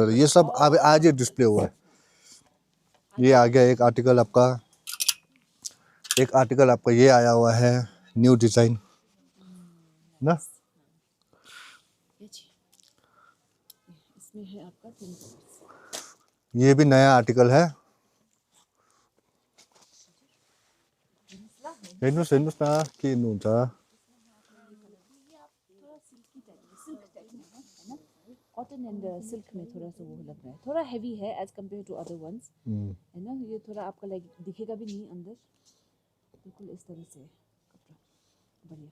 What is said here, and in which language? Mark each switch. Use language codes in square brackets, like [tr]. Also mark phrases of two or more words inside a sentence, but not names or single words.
[hi] कलर है, ये सब अब आज ही डिस्प्ले हुआ है। ये आ गया एक आर्टिकल आपका, एक आर्टिकल आपका ये आया हुआ है [en] new design [hi] ना। नाइस। ये जी, इसमें है आपका 10 कलर्स। ये भी नया आर्टिकल है। मसला है [ne] हेर्नुहोस् हेर्नुहोस् न के हुन्छ। [hi] इसमें है आपका ये कलर भी, ये आप थोड़ा [en] silky type [hi] में, [en] silk type [hi] में है ना। [en] cotton and silk [hi] में थोड़ा सा वो लग रहा है, थोड़ा हैवी है [en] as compare to other ones, [hi] है ना। ये थोड़ा आपका लाइक दिखेगा भी नहीं अंदर, बिल्कुल इस तरह से है कपड़ा, बढ़िया।